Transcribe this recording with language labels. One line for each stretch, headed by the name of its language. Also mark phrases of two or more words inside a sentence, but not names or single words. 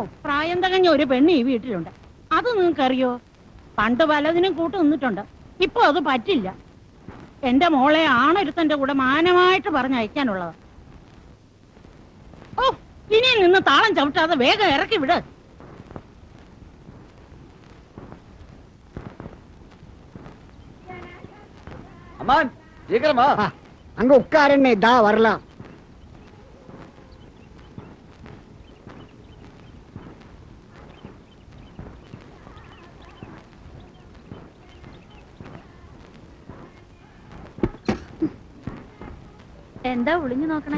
Malayalam: പ്രായം തികഞ്ഞ ഒരു പെണ്ണ് ഈ വീട്ടിലുണ്ട്. അത് നിങ്ങൾക്കറിയോ? പണ്ട് പലതിനും കൂട്ട് നിന്നിട്ടുണ്ട്. ഇപ്പൊ അത് പറ്റില്ല. എന്റെ മോളെ ആണൊരുത്തന്റെ കൂടെ മാനമായിട്ട് പറഞ്ഞയക്കാനുള്ളത്. ഓ, ഇനി നിന്ന് താളം ചവിട്ടാതെ വേഗം ഇറക്കി വിട്.
Tamil: அம்மான் சீக்கிரமா அங்க உட்காருன்னு இதா வரலாம்.
Malayalam: എന്താ ഒളിഞ്ഞു നോക്കണേ?